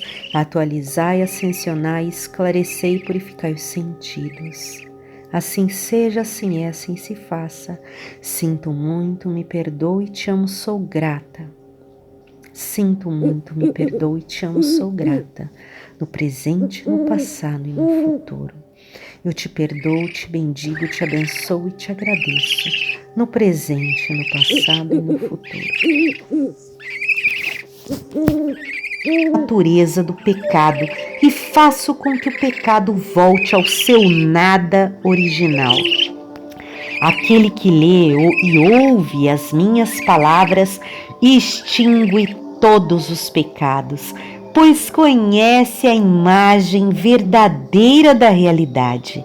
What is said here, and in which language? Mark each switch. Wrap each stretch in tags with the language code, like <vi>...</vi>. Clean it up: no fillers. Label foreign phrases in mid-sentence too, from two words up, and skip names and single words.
<pt>Atualizai, ascensionai, esclarecei e purificai os sentidos. Assim seja, assim é, assim se faça. Sinto muito, me perdoe, te amo, sou grata. Sinto muito, me perdoe, te amo, sou grata. No presente, no passado e no futuro. Eu te perdoo, te bendigo, te abençoo e te agradeço. No presente, no passado e no futuro. A natureza do pecado e faço com que o pecado volte ao seu nada original. Aquele que lê e ouve as minhas palavras extingue todos os pecados, pois conhece a imagem verdadeira da realidade.</pt>